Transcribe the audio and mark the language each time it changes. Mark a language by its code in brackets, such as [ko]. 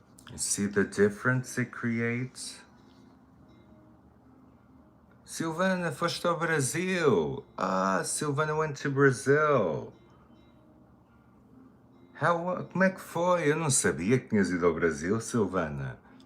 [en] You see the difference it creates? [pt] Silvana, foste ao Brasil. [en] Ah, Silvana went to Brazil. [pt] Como é que foi? Eu não sabia que tinhas ido ao Brasil, Silvana.